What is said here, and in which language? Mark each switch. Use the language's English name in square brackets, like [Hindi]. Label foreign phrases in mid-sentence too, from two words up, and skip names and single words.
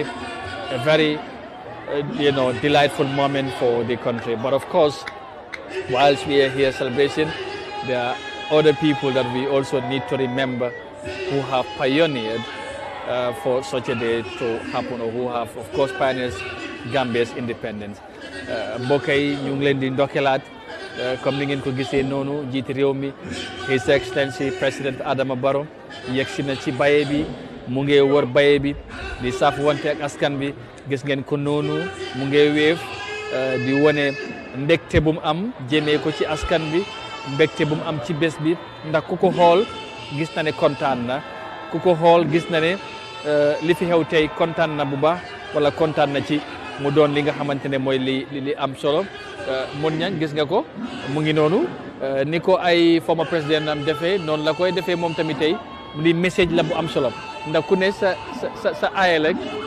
[English] A very, delightful moment for the country. But of course, whilst we are here celebrating, there are other people that we also need to remember who have pioneered for such a day to happen, or who have, of course, pioneered Gambia's independence. [Wolof] mbokk yi ñu ngi leen di ndokkelaat comme ni ngeen ko gisee noonu jiiti réew mi [English] His Excellency President Adama Barrow [Wolof] yegsi na ci baye bi mu ngi wër baye bi di saaf wante ak askan bi gis ngeen ko noonu mu ngi wéef di wone mbégte bu mu am jëmee ko ci askan bi mbégte bu mu am ci bés bi ndax ku ko xool gis na ne kontaan na ku ko xool gis na ne li fi xew tey kontaan na bu baax wala kontaan na ci mu doon li nga xamante ne mooy li am solo mun ñang gis nga ko mu ngi noonu ni ko ay former président am defee noonu la koy defee moom tamit tey li message la bu am solo ndax ku ne sa aaye rek